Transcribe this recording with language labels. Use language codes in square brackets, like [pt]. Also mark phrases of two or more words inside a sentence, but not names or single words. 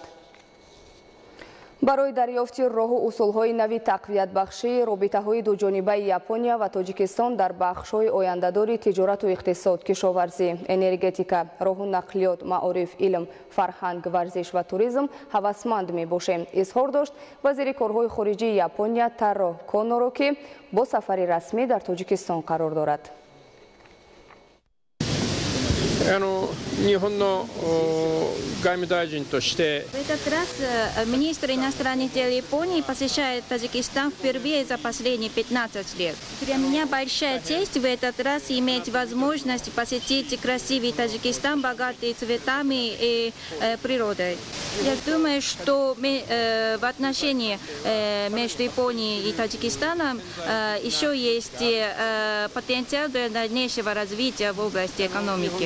[tg] барои дарёфти роҳу усулҳои нави тақвиятбахшии робитаҳои дуҷонибаи Япония ва Тоҷикистон дар бахшҳои ояндадори тиҷорату иқтисод, кишоварзӣ, энергетика, роҳу нақлиёт, маориф, илм, фарҳанг, варзиш ва туризм ҳавасманд мебошем, изҳор дошт вазири корҳои хориҷии Япония Таро Коноро, ки бо сафари расмӣ дар Тоҷикистон қарор дорад. [ja] 日本の外務大臣として [ru] В этот раз министр иностранных дел Японии посещает Таджикистан впервые за последние 15 лет. Для меня большая честь в этот раз иметь возможность посетить красивый Таджикистан, богатый цветами и природой. Я думаю, что в отношении между Японией и Таджикистаном еще есть потенциал для дальнейшего развития в области экономики.